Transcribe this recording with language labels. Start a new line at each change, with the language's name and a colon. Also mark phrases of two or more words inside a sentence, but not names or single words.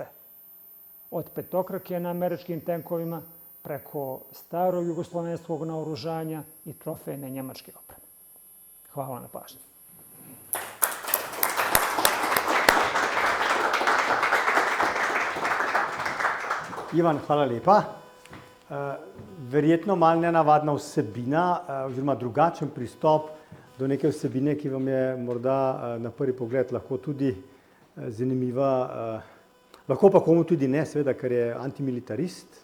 Bosnian: Od petokrake na američkim tenkovima, preko starog jugoslovenskog naoružanja i trofejne njemačke opreme. Hvala na pažnji.
Slovenian: Ivan, hvala lepa. Verjetno malo nenavadna vsebina oziroma drugačen pristop do neke vsebine, ki vam je morda na prvi pogled lahko tudi zanimiva, lahko pa komu tudi ne, seveda, ker je antimilitarist.